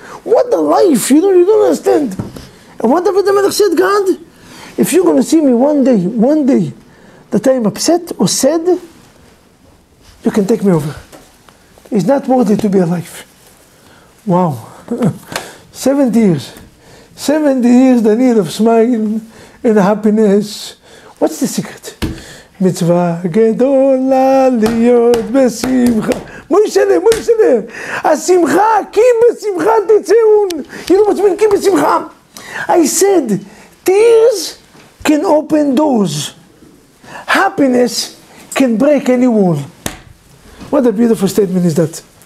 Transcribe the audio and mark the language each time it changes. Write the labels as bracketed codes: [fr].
[en] what a life, you don't understand. And what David HaMelech said, God, if you're going to see me one day, that I am upset or sad, you can take me over. It's not worthy to be alive. Wow. 70 years. 70 years the need of smile and happiness. What's the secret? [he] מצווה גדולה להיות בשמחה. מוישלה, השמחה, כי בשמחה תצאון. [en] You know what's mean, כי בשמחה? I said, tears can open doors. Happiness can break any wall. What a beautiful statement is that.